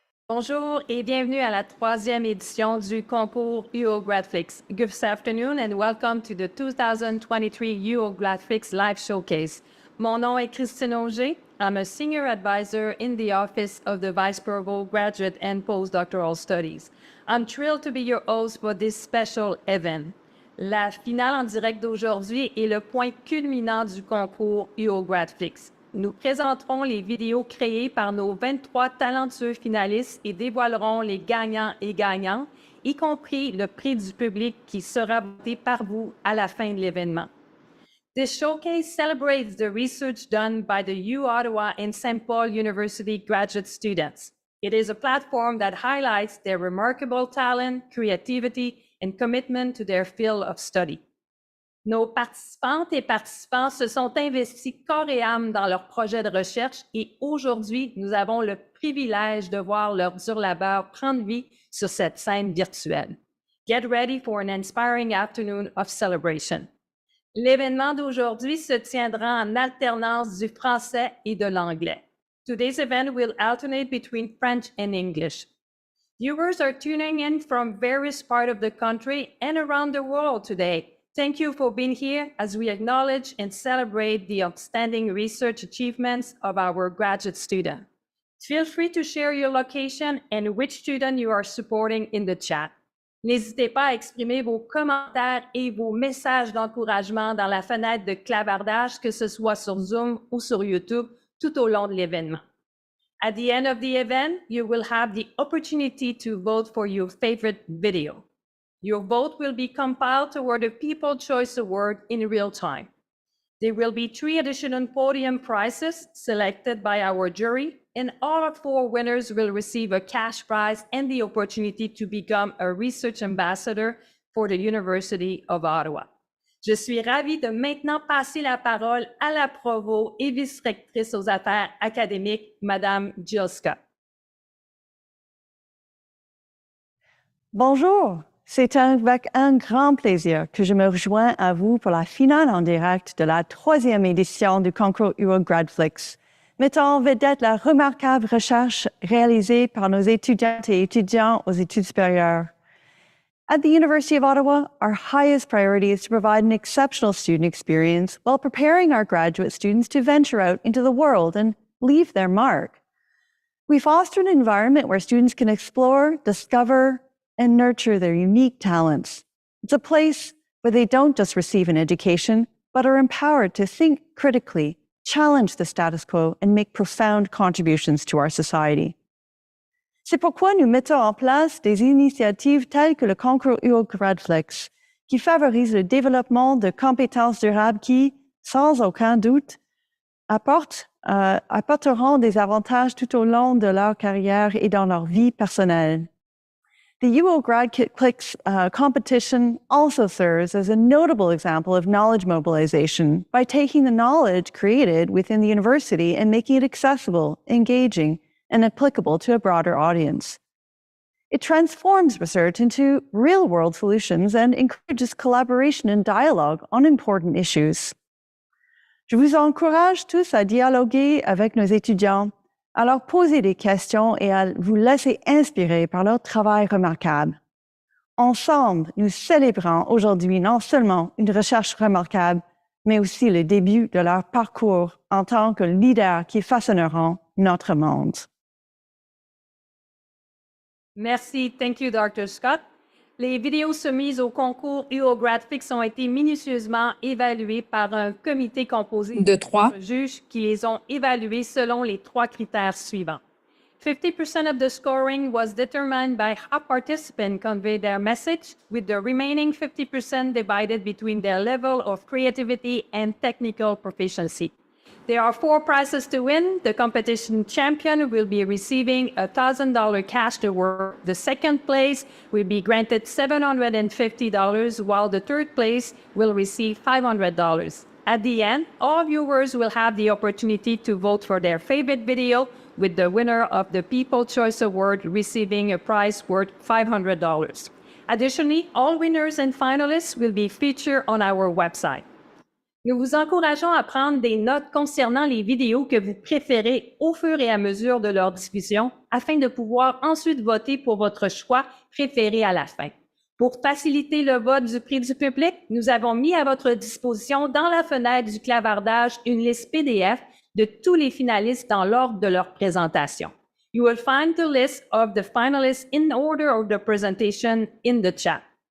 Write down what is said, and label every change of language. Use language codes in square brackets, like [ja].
[fr] Bonjour et bienvenue à la troisième édition du concours uOGRADflix. [en] Good afternoon and welcome to the 2023 uOGRADflix Live Showcase. [fr] Mon nom est Christine Auger. [en] I'm a Senior Advisor in the Office of the Vice Provost Graduate and Postdoctoral Studies. I'm thrilled to be your host for this special event. [fr] La finale en direct d'aujourd'hui est le point culminant du concours uOGRADflix. Nous présenterons les vidéos créées par nos 23 talentueux finalistes et dévoilerons les gagnants et gagnantes, y compris le prix du public qui sera voté par vous à la fin de l'événement. [en] This showcase celebrates the research done by the uOttawa and St. Paul University graduate students. It is a platform that highlights their remarkable talent, creativity, and commitment to their field of study. [fr] Nos participantes et participants se sont investis corps et âme dans leur projet de recherche et aujourd'hui, nous avons le privilège de voir leur dur labeur prendre vie sur cette scène virtuelle. [en] Get ready for an inspiring afternoon of celebration. [fr] L'événement d'aujourd'hui se tiendra en alternance du français et de l'anglais. [en] Today's event will alternate between French and English. Viewers are tuning in from various parts of the country and around the world today. Thank you for being here as we acknowledge and celebrate the outstanding research achievements of our graduate students. Feel free to share your location and which student you are supporting in the chat. [fr] N'hésitez pas à exprimer vos commentaires et vos messages d'encouragement dans la fenêtre de clavardage, que ce soit sur Zoom ou sur YouTube, tout au long de l'événement. [en] At the end of the event, you will have the opportunity to vote for your favorite video. Your vote will be compiled toward the People Choice Award in real time. There will be 3 additional podium prizes selected by our jury, and all 4 winners will receive a cash prize and the opportunity to become a research ambassador for the University of Ottawa. [fr] Je suis ravie de maintenant passer la parole à la provost et vice-rectrice aux affaires académiques, Madame Jill Scott. Bonjour, c'est avec un grand plaisir que je me rejoins à vous pour la finale en direct de la 3e édition du concours uOGRADflix, mettant en vedette la remarquable recherche réalisée par nos étudiantes et étudiants aux études supérieures. [en] At the University of Ottawa, our highest priority is to provide an exceptional student experience while preparing our graduate students to venture out into the world and leave their mark. We foster an environment where students can explore, discover, and nurture their unique talents. It's a place where they don't just receive an education, but are empowered to think critically, challenge the status quo, and make profound contributions to our society. [fr] C'est pourquoi nous mettons en place des initiatives telles que le concours uOGRADflix, qui favorise le développement de compétences durables qui, sans aucun doute, apporteront des avantages tout au long de leur carrière et dans leur vie personnelle. [en] The uOGRADflix competition also serves as a notable example of knowledge mobilization by taking the knowledge created within the university and making it accessible, engaging, and applicable to a broader audience. It transforms research into real-world solutions and encourages collaboration and dialogue on important issues. [fr] Je vous encourage tous à dialoguer avec nos étudiants, à leur poser des questions et à vous laisser inspirer par leur travail remarquable. Ensemble, nous célébrons aujourd'hui non seulement une recherche remarquable, mais aussi le début de leur parcours en tant que leaders qui façonneront notre monde. Merci. [en] Thank you, Dr. Scott. [fr] Les vidéos soumises au concours uOGRADflix ont été minutieusement évaluées par un comité composé de 3 juges qui les ont évaluées selon les 3 critères suivants. [en] 50% of the scoring was determined by how participants convey their message, with the remaining 50% divided between their level of creativity and technical proficiency. There are 4 prizes to win. The competition champion will be receiving a $1,000 cash reward. The second place will be granted $750, while the third place will receive $500. At the end, all viewers will have the opportunity to vote for their favorite video, with the winner of the People Choice Award receiving a prize worth $500. Additionally, all winners and finalists will be featured on our website. [fr] Nous vous encourageons à prendre des notes concernant les vidéos que vous préférez au fur et à mesure de leur diffusion afin de pouvoir ensuite voter pour votre choix préféré à la fin. Pour faciliter le vote du prix du public, nous avons mis à votre disposition dans la fenêtre du clavardage une liste PDF de tous les finalistes dans l'ordre de leur présentation. [en] You will find the list of the finalists in order of the presentation in the chat.